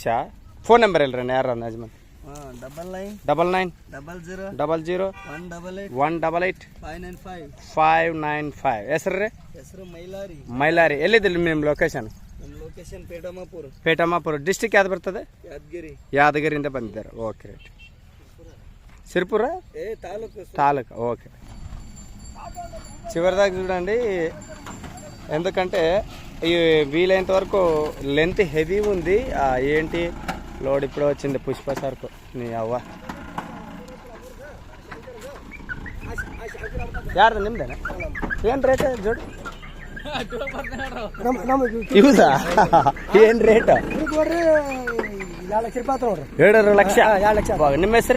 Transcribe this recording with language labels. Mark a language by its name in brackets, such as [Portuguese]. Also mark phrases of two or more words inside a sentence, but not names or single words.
[English] phone number [Kannada] ಇಲ್ರಿ ಯಾರ ಯಜಮಾನ್? 99 00 188 595. ಹೆಸರು ರೀ? ಮೈಲಾರಿ. ಎಲ್ಲಿದ್ದಿಲ್ಲ ನಿಮ್ಮ ಲೊಕೇಶನ್? ನಮ್ಮ ಲೊಕೇಶನ್ ಪೇಟಮಾಪುರ ಡಿಸ್ಟಿಕ್ ಯಾವ್ದು ಬರ್ತದೆ? ಯಾದಗಿರಿಯಿಂದ ಬಂದಿದ್ದಾರೆ. [English] okay right. [Telugu] సిరిపుర తాలూకా. ఓకే. చివరిదాకా చూడండి, ఎందుకంటే ఈ వీలైనంత వరకు [English] length heavy [Telugu] ఉంది. ఏంటి లోడ్ ఇప్పుడు వచ్చింది పుష్ప సరుకు నీ అవ్వ. [Kannada] ಯಾರ್ದು ನಿಮ್ದೇನಾ? ಏನು ರೇಟ್ ಜೋಡಿ ಇವುದಾ? ಏನು ರೇಟ್? 2 ಲಕ್ಷ. ನಿಮ್ಮ ಹೆಸರು?